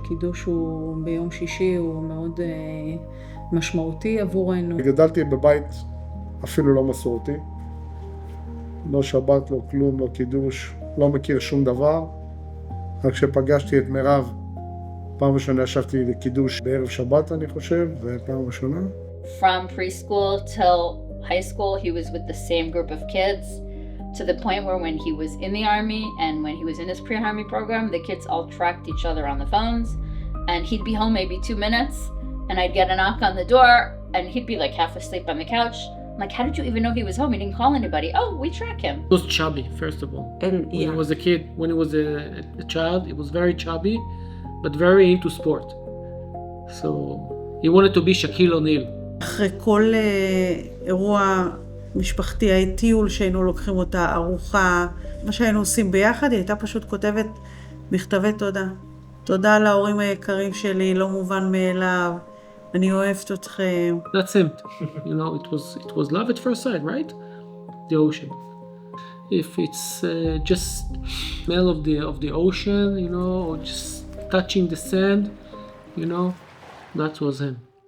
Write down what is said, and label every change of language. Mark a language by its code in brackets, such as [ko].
[he] הקידוש הוא ביום שישי, הוא מאוד משמעותי עבורנו. גדלתי בבית אפילו לא מסורתי. לא שבת, לא כלום, לא קידוש, לא מכיר שום דבר. רק כשפגשתי את מירב, פעם ראשונה ישבתי לקידוש בערב שבת, אני חושב, ופעם ראשונה. [en] From preschool till high school, he was with the same group of kids, to the point where when he was in the army and when he was in his pre-army program, the kids all tracked each other on the phones, and he'd be home maybe 2 minutes, and I'd get a knock on the door, and he'd be like half asleep on the couch, Like, how did you even know he was home? He didn't call anybody. Oh, we track him. He was chubby, first of all. And When yeah, he was a kid, when he was a child, he was very chubby, but very into sport. So he wanted to be Shaquille O'Neal. [he] אחרי כל אירוע משפחתי, טיול שהיינו לוקחים אותה, ארוחה, מה שהיינו עושים ביחד, היא הייתה פשוט כותבת מכתבי תודה. תודה להורים היקרים שלי, לא מובן מאליו, אני אוהבת אתכם. [en] That's him. You know, it was love at first sight, right? The ocean. If it's just smell of the ocean, you know, or just touching the sand, you know, that was him.